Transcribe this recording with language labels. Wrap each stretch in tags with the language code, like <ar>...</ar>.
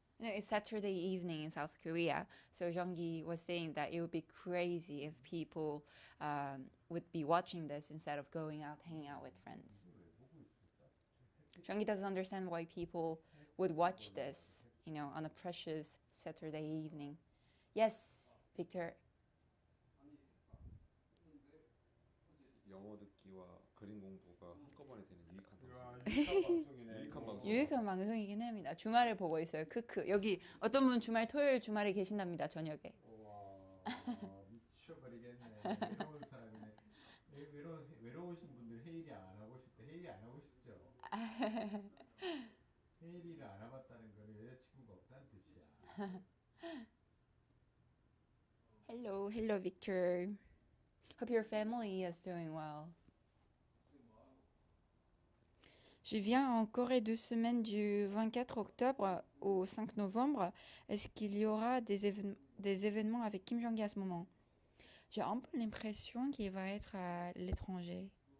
<en>it's Saturday evening in South Korea, so Jonggi was saying that it would be crazy if people would be watching this instead of going out, hanging out with friends. Jonggi doesn't understand why people would watch this, on a precious Saturday evening. Yes, Victor.</en> <ko>영어 듣기와 그림 공부가 한꺼번에 되는 유익한 방송. 유익한 방송이네. 유익한 방송이긴 합니다. 주말에 보고 있어요. 크크. 여기 어떤 분 토요일 주말에 계신답니다. 저녁에. 와 미쳐버리겠네. 외로운 사람이네. 외로우신 분들 헤일이 안 하고 싶대. 헤일이 안 하고 싶죠. 헤일이를 안 해봤다는 건 여자친구가 없다는 뜻이야.</ko> <en>Hello, Victor. Hope your family is doing well.</en> <fr>Je viens en Corée 2 semaines du 24 octobre au 5 novembre. Est-ce qu'il y aura des événements avec Kim Jong-il à ce moment? J'ai un peu l'impression qu'il va être à l'étranger.</fr>